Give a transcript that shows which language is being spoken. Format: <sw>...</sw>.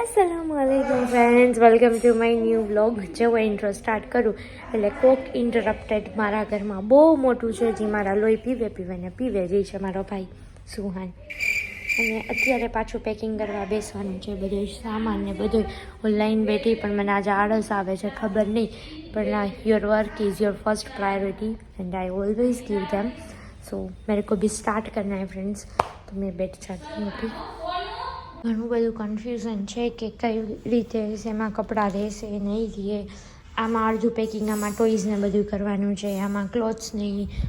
<en>अस्सलामुअलैकुम friends, welcome to my new vlog.</en> <hi>जो intro start करूँ</hi> <gu>એટલે કોક ઇન્ટરપ્ટેડ મારા ઘરમાં બહુ મોટું છે, જે મારા લોહી પીવે જે છે મારો ભાઈ સુહાન. અને અત્યારે પાછું પેકિંગ કરવા બેસવાનું છે, બધો સામાન ને બધું. ઓનલાઈન બેઠી પણ મને આજે આળસ આવે છે, ખબર નહીં, પણ</gu> <en>Your work is your first priority and I always give them.</en> <hi>सो मेरे को भी स्टार्ट करना है फ्रेंड्स, तो मैं बैठ जाती हूँ अभी.</hi> <gu>ઘણું બધું કન્ફ્યુઝન છે કે કઈ રીતે શેમાં કપડાં રહેશે નહીં રહે. આમાં અડધું પેકિંગ, આમાં ટોયઝને બધું કરવાનું છે, આમાં ક્લોથ્સ નહીં.</gu>